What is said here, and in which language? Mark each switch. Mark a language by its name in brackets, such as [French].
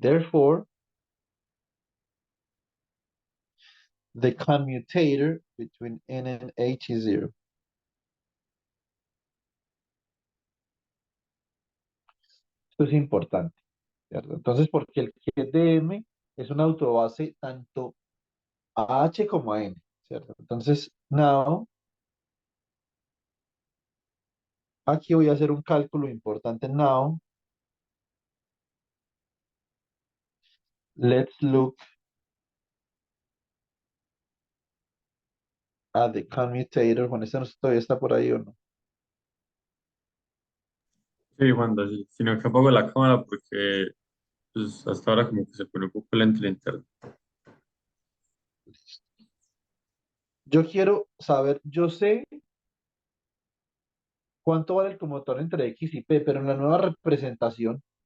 [English] Therefore, the commutator between n and h is zero. [Spanish] Esto es importante, ¿cierto? Entonces, porque el ket de m es una autobase tanto a h como a n, ¿cierto? Entonces, [English] now, [Spanish] aquí voy a hacer un cálculo importante. [English] Now, let's look at the commutator. [Spanish] Juan, ¿esta no todavía está por ahí o no? Sí, Juanda, sí. Sino que apago la cámara porque pues, hasta ahora como que se pone un poco lento el internet. Yo quiero saber, yo sé cuánto vale el conmutador entre X y P, pero en la nueva representación